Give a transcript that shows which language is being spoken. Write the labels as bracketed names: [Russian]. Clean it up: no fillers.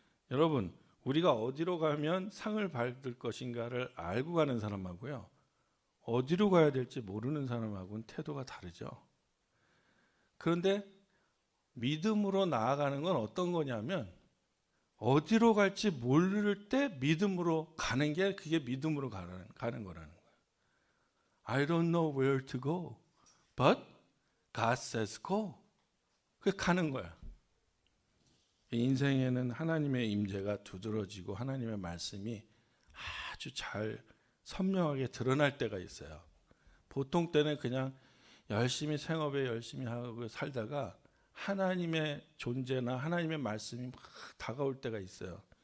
[Korean] 여러분, 우리가 어디로 가면 상을 받을 것인가를 알고 가는 사람하고요, 어디로 가야 될지 모르는 사람하고는 태도가 다르죠. 그런데 믿음으로 나아가는 건 어떤 거냐면 어디로 갈지 모를 때 믿음으로 가는 게, 그게 믿음으로 가는 거라는 거예요. [English] I don't know where to go, but God says go. [Korean] 그 가는 거야. 인생에는 하나님의 임재가 두드러지고 하나님의 말씀이 아주 잘 선명하게 드러날 때가 있어요. 보통 때는 그냥 열심히 생업에 열심히 하고 살다가 하나님의 존재나 하나님의 말씀이 막 다가올 때가 있어요.